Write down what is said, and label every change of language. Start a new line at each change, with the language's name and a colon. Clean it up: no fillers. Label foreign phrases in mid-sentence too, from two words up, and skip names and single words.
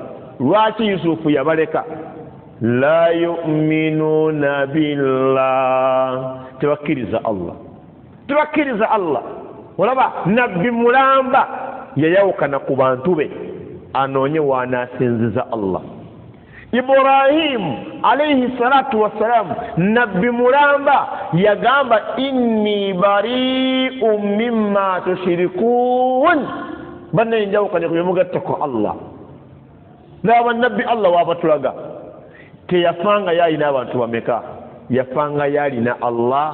Ganda: Lwaki Yusufu yabaleka?
Arabic: لا يؤمنون بالله,
Ganda: tebakkiriza Allah, tebakkiriza Allah. Olaba nabbi mulamba yayawukana ku bantu be anoonye waanaasinziza Allah.
Arabic: إبراهيم عليه الصلاة والسلام,
Ganda: nabbi mulamba yagamba
Arabic: إني بريء مما تشركون,
Ganda: banne njawukanye kuyemugattako Allah. Laba nabbi Allah wabatulaga teyafanga yalina abantu bameka, yafanga yalina Allah.